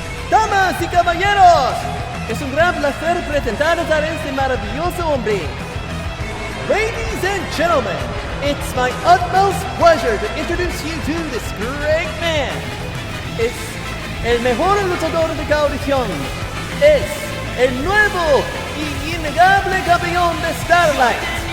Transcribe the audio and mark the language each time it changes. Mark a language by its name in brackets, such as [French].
[Spanish] Damas y caballeros, es un gran placer presentarles a este maravilloso hombre. [English] Ladies and gentlemen, it's my utmost pleasure to introduce you to this great man. [Spanish] Es el mejor luchador de cada audición. Es el nuevo y innegable campeón de Starlight.